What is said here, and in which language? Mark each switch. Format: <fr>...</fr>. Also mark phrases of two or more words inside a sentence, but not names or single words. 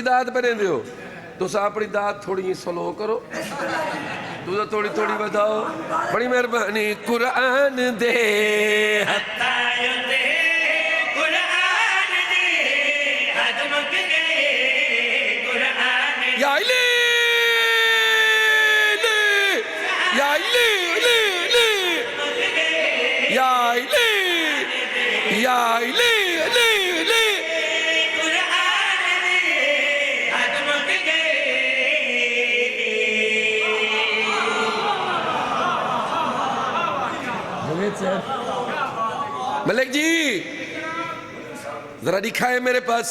<pa>ਦਾਦ ਪਰ ਰਹਿੰਦੇ ਹੋ ਤੁਸਾਂ ਆਪਣੀ ਦਾਦ ਥੋੜ੍ਹੀ ਸਲੋ ਕਰੋ ਤੁਸਾਂ ਥੋੜ੍ਹੀ ਥੋੜ੍ਹੀ ਬਤਾਓ ਬੜੀ ਮਿਹਰਬਾਨੀ ਕੁਰਾਨ ਦੇ ਹੱਥਾ ਉੱਤੇ ਕੁਰਾਨ ਦੇ ਹੱਦ ਮੁੱਕ ਗਏ ਕੁਰਾਨ ਯਾ ਇਲੇ ਯਾ ਇਲੇ ਯਾ ਇਲੇ ਯਾ ਇਲੇ ਲੇ ਕੁਰਾਨ ਦੇ ਹੱਦ ਮੁੱਕ ਗਏ ਮਲਿਕ ਜੀ ਜ਼ਰਾ ਦਿਖਾਏ ਮੇਰੇ ਪਾਸ</pa>